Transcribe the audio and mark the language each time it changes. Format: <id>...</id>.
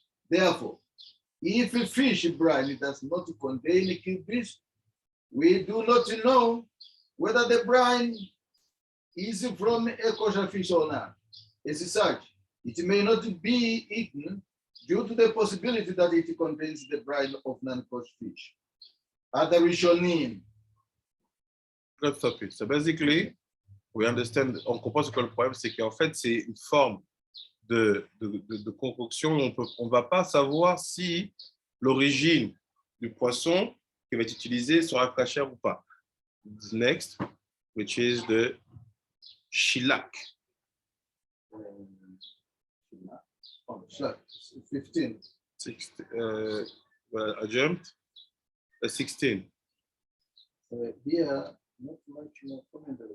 <en>Therefore, if a fish brine does not contain kilbis, we do not know whether the brine is from a kosher fish or not. As such, it may not be eaten due to the possibility that it contains the brine of non-kosher fish. Other Rishonim. Let's stop it. So basically, we understand,</en> <fr>on comprend ce que le problème, c'est qu'en fait, c'est une forme de concoction. On ne va pas savoir si l'origine du poisson qui va être utilisé sera cachère ou pas.</fr> <en>Next, which is the shilak. Oh, 15. 16, well, I jumped. 16. Here, not much more comment.</en>